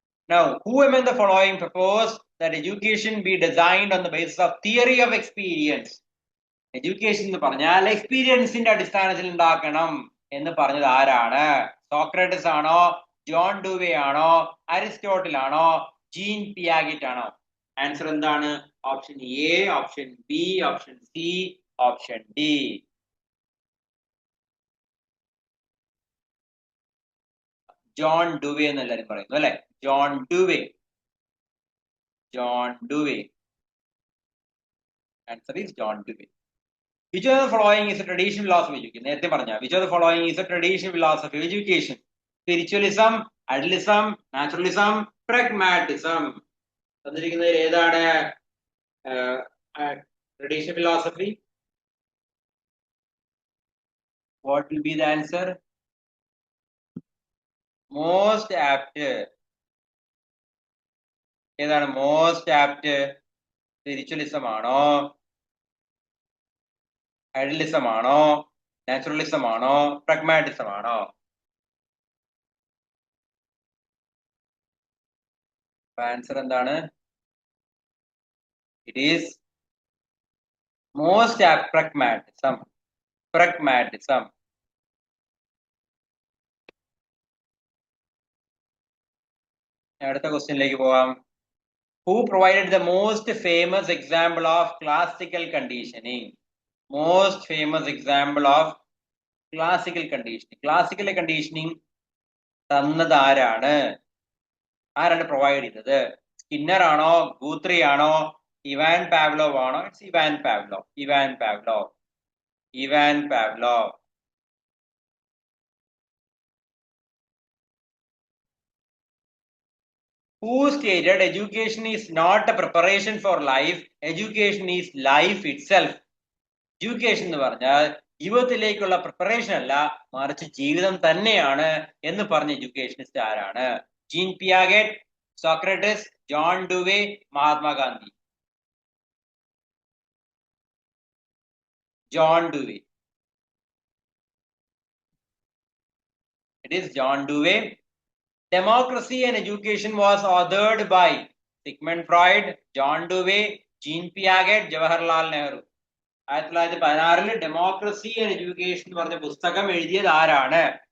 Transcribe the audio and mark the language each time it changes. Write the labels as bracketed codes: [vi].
[en] Now, who among the following propose that education be designed on the basis of theory of experience? [ml] Education എന്ന് പറഞ്ഞാൽ എക്സ്പീരിയൻസിന്റെ അടിസ്ഥാനത്തിൽ ഉണ്ടാക്കണം എന്ന് പറഞ്ഞത് ആരാണ്? സോക്രട്ടീസ് ആണോ, ജോൺ ഡുവേ ആണോ, അരിസ്റ്റോട്ടിൽ ആണോ, ജീൻ പിയാഗറ്റ് ആണോ? ആൻസർ എന്താണ്? Option A, option B, option C, option D. John ഡുവേ എന്ന് എല്ലാവരും പറയുന്നു അല്ലെ? John ഡുവേ. John ഡുവേ. [en] Answer is John Dewey. Which of the following is a traditional philosophy of education? [ml] നേരത്തെ പറഞ്ഞ [en] which of the following is a traditional philosophy of education? Spiritualism, idealism, naturalism, pragmatism. [ml] തന്നിരിക്കുന്നതിൽ ഏതാണ് traditional philosophy? [en] What will be the answer? Most apt. [ml] ഏതാണ് most apt? Spiritualism ആണോ, idealism ആണോ, naturalism ആണോ, pragmatism ആണോ? Answer എന്താണ്? [en] it is most apt, [ml] pragmatism. Pragmatism. അടുത്ത ക്വസ്റ്റ്യനിലേക്ക് പോവാം. [en] Who provided the most famous example of classical conditioning? Most famous example of classical conditioning. [ml] Classical conditioning തന്നത് ആരാണ്? ആരാണ് പ്രൊവൈഡ് ചെയ്തത്? സ്കിന്നർ ആണോ, ഗൂത്രി ആണോ, ഇവാൻ പാവ്ലോവ് ആണോ? It's Ivan Pavlov. Ivan Pavlov. Ivan Pavlov. [en] Who stated education is not a preparation for life, education is life itself? Education [ml] എന്ന് പറഞ്ഞാൽ ജീവിതത്തിലേക്കുള്ള preparation അല്ല, മറിച്ച് ജീവിതം തന്നെയാണ് എന്ന് പറഞ്ഞ എഡ്യൂക്കേഷനിസ്റ്റ് ആരാണ്? Gene പിയാഗെറ്റ്, Socrates, John ഡുവേ, Mahatma Gandhi. John ഡുവേ. [en] It is John Dewey. Democracy and Education was authored by Sigmund Freud, John Dewey, Jean Piaget, Jawaharlal Nehru. [ml] 1916 democracy and education എന്ന് പറഞ്ഞ പുസ്തകം എഴുതിയത് ആരാണ്?